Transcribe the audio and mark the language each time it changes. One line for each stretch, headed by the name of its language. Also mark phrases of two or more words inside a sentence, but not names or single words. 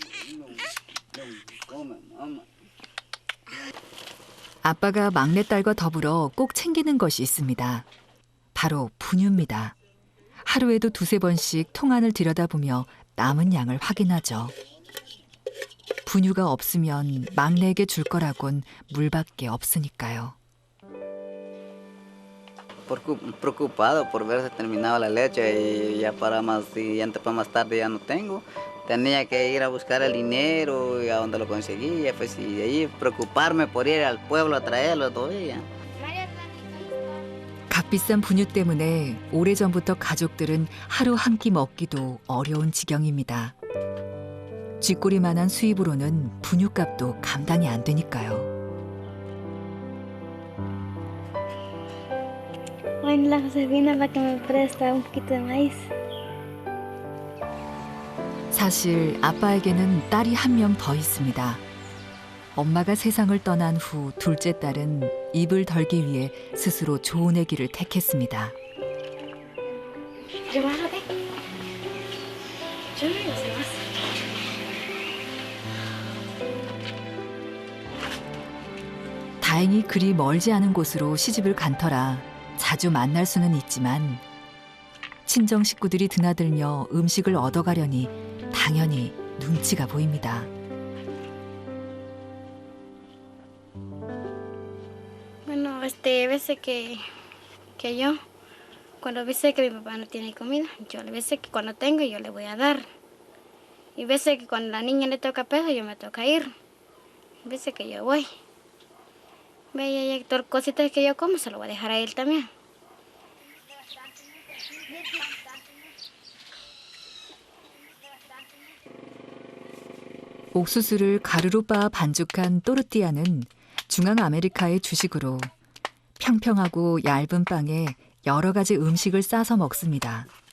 Korean: 아빠가 막내딸과 더불어 꼭 챙기는 것이 있습니다. 바로 분유입니다. 하루에도 2~3번씩 통안을 들여다보며 남은 양을 확인하죠. 분유가 없으면 막내에게 줄 거라곤 물밖에 없으니까요.
Spanish: Preocupado por ver si terminaba la leche y ya para más tarde ya no tengo, tenía que ir a buscar el dinero y a donde lo conseguía, pues y de ahí preocuparme por ir al pueblo a traerlo todavía.
Korean: 값비싼 분유 때문에 오래전부터 가족들은 하루 한 끼 먹기도 어려운 지경입니다. 쥐꼬리만한 수입으로는 분유값도 감당이 안 되니까요.
Spanish: Bueno, la Josefina para que me presta un poquito de maíz.
Korean: 사실 아빠에게는 딸이 한 명 더 있습니다. 엄마가 세상을 떠난 후 둘째 딸은 입을 덜기 위해 스스로 좋은 애기를 택했습니다. 다행히 그리 멀지 않은 곳으로 시집을 간 터라 자주 만날 수는 있지만 친정 식구들이 드나들며 음식을 얻어가려니 당연히 눈치가 보입니다.
Spanish: Bueno, veces que yo, cuando veces que mi papá no tiene comida, yo veces que cuando tengo yo le voy a dar. Y veces que cuando la niña le toca peso, yo me toca ir. Veces que yo voy. Ve, y todas las cositas que yo como se lo voy a dejar a él también.
Korean: 옥수수를 가루로 빻아 반죽한 또르띠아는 중앙 아메리카의 주식으로 평평하고 얇은 빵에 여러 가지 음식을 싸서 먹습니다.